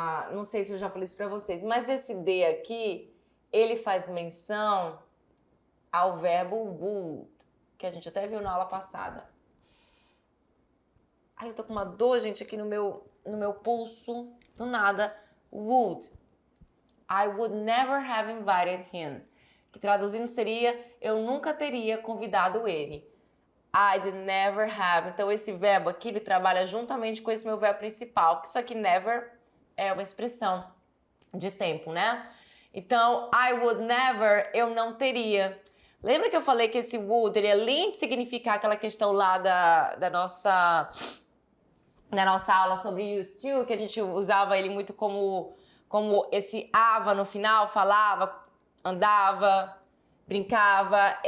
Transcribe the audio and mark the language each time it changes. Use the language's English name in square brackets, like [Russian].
[Portuguese] Não sei se eu já falei isso pra vocês, mas esse D aqui, ele faz menção ao verbo would, que a gente até viu na aula passada. Ai, eu tô com uma dor, gente, aqui no meu pulso, do nada. [English] Would. I would never have invited him. [Portuguese] Que traduzindo seria, eu nunca teria convidado ele. [English] I'd never have. [Portuguese] Então, esse verbo aqui, ele trabalha juntamente com esse meu verbo principal. Porque isso aqui, never, é uma expressão de tempo, né? Então, [English] I would never, [Portuguese] eu não teria. Lembra que eu falei que esse would, ele além de significar aquela questão lá da nossa aula sobre used to, que a gente usava ele muito como esse ava no final, falava, andava, brincava.